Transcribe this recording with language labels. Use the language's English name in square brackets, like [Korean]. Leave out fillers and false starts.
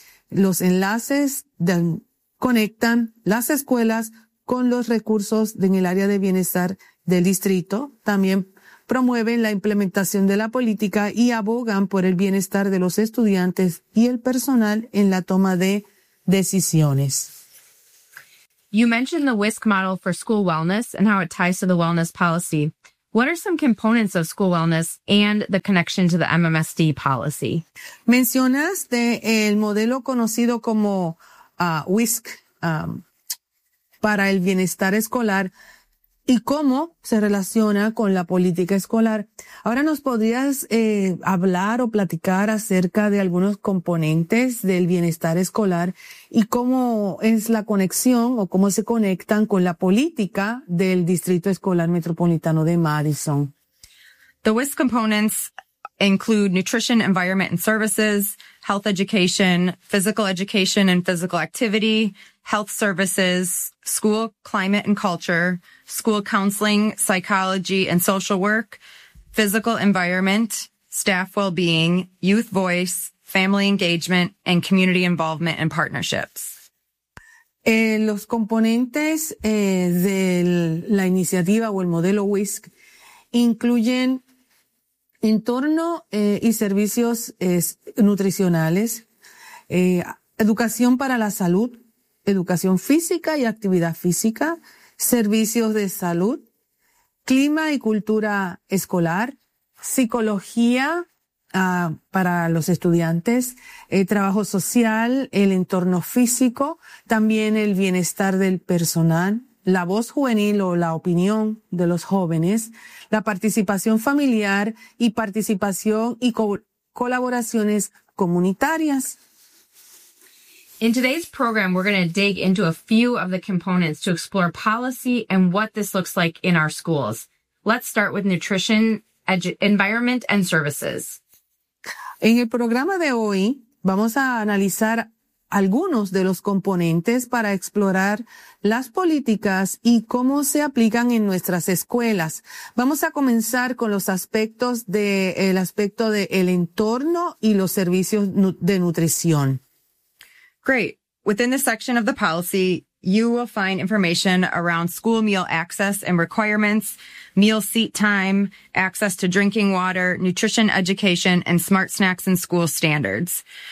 [Spanish] Los enlaces conectan las escuelas con los recursos en el área de bienestar del distrito. También promueven la implementación de la política y abogan por el bienestar de los estudiantes y el personal en la toma de decisiones. [English] You mentioned the WISC model for school wellness and how it ties to the wellness policy. What are some components of school wellness and the connection to the MMSD policy? [Spanish] Mencionaste el modelo conocido como WISC para el bienestar escolar y cómo se relaciona con la política escolar. Ahora, ¿nos podrías hablar o platicar acerca de algunos componentes del bienestar escolar y cómo es la conexión o cómo se conectan con la política del Distrito Escolar Metropolitano de Madison? [English] The WISC components include nutrition, environment and services, health education and physical activity, health services, school climate and culture, school counseling, psychology and social work, physical environment, staff well-being, youth voice, family engagement, and community involvement and partnerships. [Spanish] Los componentes de la iniciativa o el modelo WISC incluyen entorno y servicios nutricionales, educación para la salud, educación física y actividad física, servicios de salud, clima y cultura escolar, psicología para los estudiantes, trabajo social, el entorno físico, también el bienestar del personal, la voz juvenil o la opinión de los jóvenes, la participación familiar y participación y colaboraciones comunitarias. [English] In today's program, we're going to dig into a few of the components to explore policy and what this looks like in our schools. Let's start with nutrition, environment, and services. [Spanish] En el programa de hoy, vamos a analizar algunos de los componentes para explorar las políticas y cómo se aplican en nuestras escuelas. Vamos a comenzar con los aspectos del aspecto del entorno y los servicios de nutrición. [English] Great. Within this section of the policy, you will find information around school meal access and requirements, meal seat time, access to drinking water, nutrition education, and smart snacks and school standards.